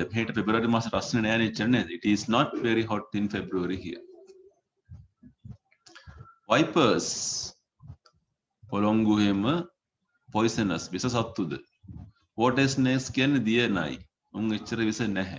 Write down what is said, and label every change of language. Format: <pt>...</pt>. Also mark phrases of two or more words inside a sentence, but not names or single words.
<en>Hate February</en> <si>මාස රස්නේ නෑනේ එච්චර නේද?</si> <en>It is not very hot in February here.</en> <si>Vipers පොළොංගු හැම poisonous විස සත්තුද.</si> <en>Water snakes</en> <si>කියන්නේ දිය නයි. උන් එච්චර විස නැහැ.</si>